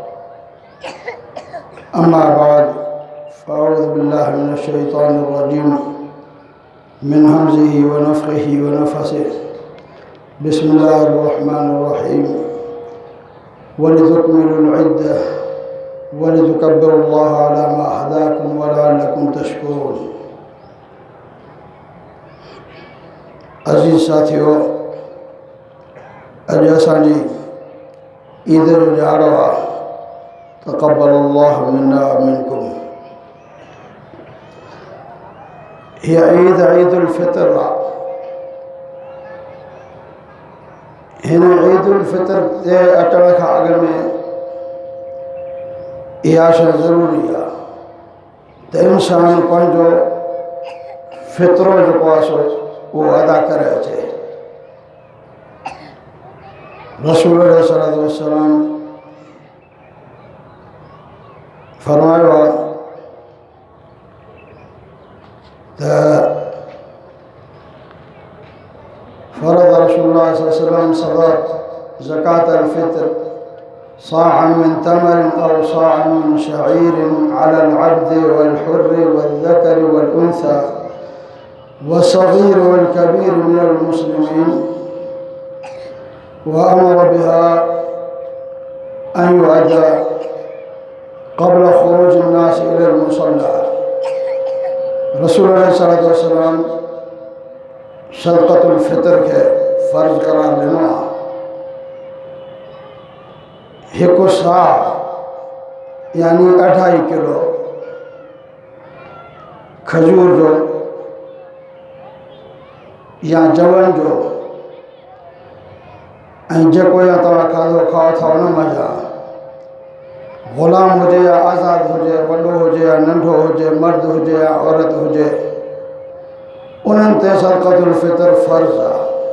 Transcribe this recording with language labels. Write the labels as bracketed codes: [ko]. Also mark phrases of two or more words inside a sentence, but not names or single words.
[ar] أما بعد فأعوذ بالله من الشيطان الرجيم من همزه ونفخه ونفسه. بسم الله الرحمن الرحيم. ولتكملوا العدة ولتكبروا الله على ما هداكم ولعلكم تشكرون. [sd] अजीज साथियों, अॼु असांजी ईद जो ॾियारो आहे। [ar] تقبل الله منا ومنكم. [sd] हीअ ईद ईदुल फितर आहे। हिन ईदुल फितर ते अचण खां अॻु में इहा शइ ज़रूरी आहे त इंसान पंहिंजो फितरो जेको आहे सो वो अदा करे अचे। [ar] رسول صلى الله عليه وسلم [sd] फरमायो आहे त [ar] فرض رسول الله صلى الله عليه وسلم صدقة زكاة الفطر صاعا من تمر أو صاعا من شعير على العبد والحر والذكر والأنثى والصغير والكبير من المسلمين وأمر بها أن تؤدى قبل خروج الناس إلى المصلى. رسول صلى الله عليه وسلم [sd] सदक़तुल फितर के फ़र्ज़ करार ॾिनो आहे। हिकु सा यानी 2.5 किलो खजूर जो या जवन जो ऐं जेको या तव्हां खाधो खाओ था उन मज़ा, ग़ुलाम हुजे या आज़ाद हुजे, वॾो हुजे या नंढो हुजे, मर्द हुजे या औरत हुजे, उन्हनि ते सदक़तुल फितर फ़र्ज़ आहे।